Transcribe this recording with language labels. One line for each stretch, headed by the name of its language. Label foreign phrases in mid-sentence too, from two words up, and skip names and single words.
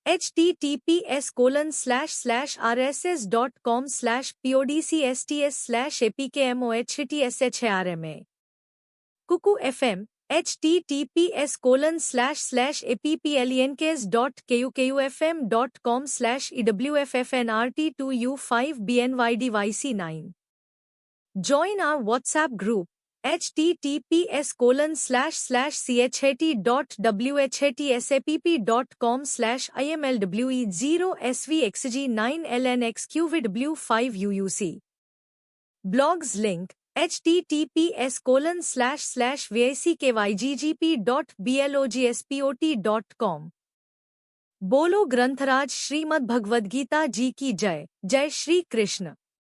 English: https://rss.com/podcasts/apkmohttshRMA Kuku FM https://applenkes.kukufm.com/ewffnrt2u5bnydyc9 Join our WhatsApp group
Hindi: https://chat.whatsApp.com/imlwe0svxg9lnxqvw5uuc
English: Blogs link
Hindi: https://vackygp.blogspot.com बोलो ग्रंथराज श्रीमद् भगवद गीता जी की जय। जय श्री कृष्ण।